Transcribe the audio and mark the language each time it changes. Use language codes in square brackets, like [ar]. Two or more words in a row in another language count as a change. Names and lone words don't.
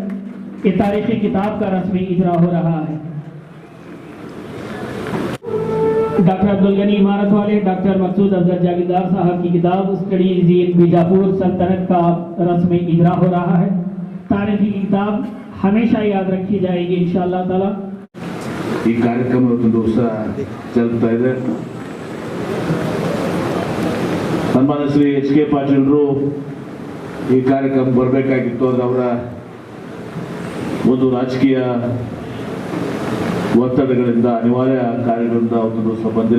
[ur] یہ تاریخی کتاب کا رسمی اجرا ہو رہا ہے۔ ڈاکٹر عبد الغنی عمارت والے ڈاکٹر مقصود افضل جاگیردار صاحب کی کتاب اسٹڈیز ان بیجاپور سلطنت کا رسمی اجرا ہو رہا ہے. تاریخی کتاب ہمیشہ یاد رکھی جائے گی [ar] إن شاء الله تعالى. [kn] ಈ ಕಾರ್ಯಕ್ರಮ ಒಂದು ದಿವಸ ಜರುಗ್ತಾ ಇದೆ। ಸನ್ಮಾನ್ಯ ಶ್ರೀ ಎಚ್.ಕೆ. ಪಾಟೀಲರು ಈ ಕಾರ್ಯಕ್ರಮ ಬರಬೇಕಾಗಿತ್ತು, ಆದರೆ ಅವರ ಒಂದು ರಾಜಕೀಯ ಒತ್ತಡಗಳಿಂದ ಅನಿವಾರ್ಯ ಕಾರ್ಯಗಳಿಂದ ಒಂದು ದಿವಸ ಬಂದಿಲ್ಲ।